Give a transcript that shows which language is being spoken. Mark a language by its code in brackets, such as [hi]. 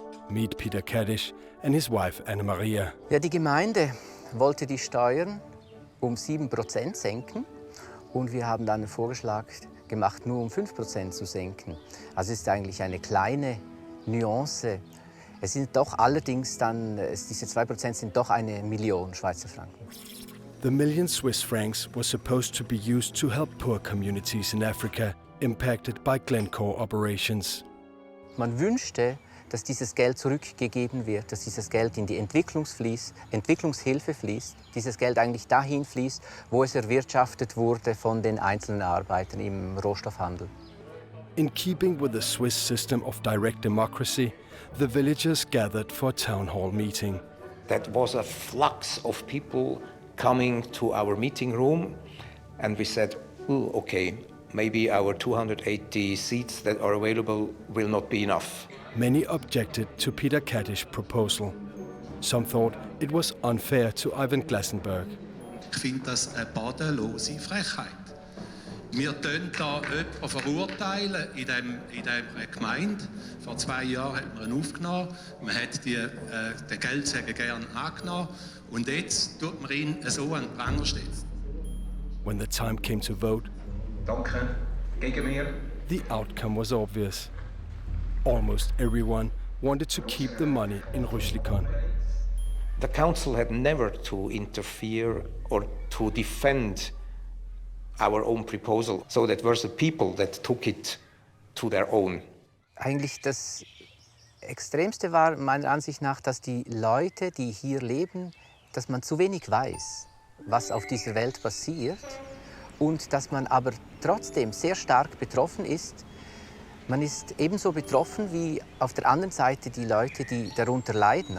[en] Meet Peter Kaddish and his wife Anna-Maria. [de] Ja, die Gemeinde wollte die Steuern 7% senken und wir haben dann einen Vorschlag gemacht, nur 5% zu senken. Also es ist eigentlich eine kleine Nuance. Es sind doch allerdings dann, diese 2% sind doch 1 Million Schweizer Franken. [en] The million Swiss francs was supposed to be used to help poor communities in Africa impacted by Glencore operations. [de] Man wünschte, dass dieses Geld zurückgegeben wird, dass dieses Geld in die Entwicklungshilfe fließt, dieses Geld eigentlich dahin fließt, wo es erwirtschaftet wurde von den einzelnen Arbeitern im Rohstoffhandel. [en] In keeping with the Swiss system of direct democracy, the villagers gathered for a town hall meeting. That was a flux of people coming to our meeting room, and we said, oh, okay, maybe our 280 seats that are available will not be enough. Many objected to Peter Kaddish's proposal. Some thought it was unfair to Ivan Glasenberg. [de] Ich finde das eine bodenlose Frechheit. Wir tun da jemanden verurteilen in dieser Gemeinde. Vor 2 Jahren hat man ihn aufgenommen. Man hat den Geldsäger gerne angenommen. Und jetzt tut man ihn so an den Pranger stellen. [en] When the time came to vote, [de] Danke. Gegen mir. [en] the outcome was obvious. Almost everyone wanted to keep the money in Rüschlikon. The council had never to interfere or to defend our own proposal. So that were the people that took it to their own. [de] Eigentlich das Extremste war meiner Ansicht nach, dass die Leute, die hier leben, dass man zu wenig weiß, was auf dieser Welt passiert und dass man aber trotzdem sehr stark betroffen ist. Man ist ebenso betroffen wie auf der anderen Seite die Leute, die darunter leiden.